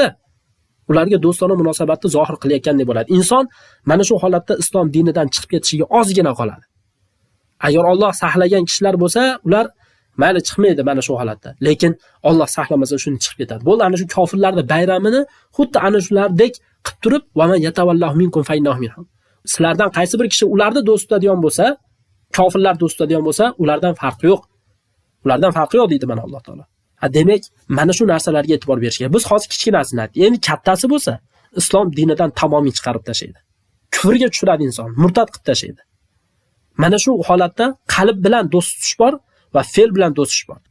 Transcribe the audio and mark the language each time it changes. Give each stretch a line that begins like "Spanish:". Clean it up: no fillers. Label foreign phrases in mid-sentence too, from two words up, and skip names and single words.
Uzbek: Ularga do'stona munosabatni zohir qilayotgandek bo'ladi. Inson mana shu holatda islom dinidan chiqib ketishiga ozgina qoladi. Agar Alloh saqlagan kishilar bo'lsa, ular mayli chiqmaydi mana shu holatda. Lekin Alloh saqlamasa shuni chiqib ketadi. Bo'ldi, ana shu kofirlarning bayramini xuddi ana shulardek qilib turib,
Arabic: ومن يتولهم منكم فإنه منهم.
Uzbek: Sizlardan qaysi bir kishi ularni do'st tutadigan bo'lsa, kofirlar do'st tutadigan bo'lsa, ulardan farqi yo'q. Ulardan farqi yo'q deydi mana Alloh taolo. Demak, mana shu narsalarga e'tibor berish kerak. Biz hozir kichkinasini aytdik. Endi kattasi bo'lsa, islom dinidan tamomiy chiqarib tashlaydi. Kufrga tushiradi inson, murtad qilib tashlaydi. Mana shu holatda qalb bilan do'st tutish bor va fe'l bilan do'st tutish bor.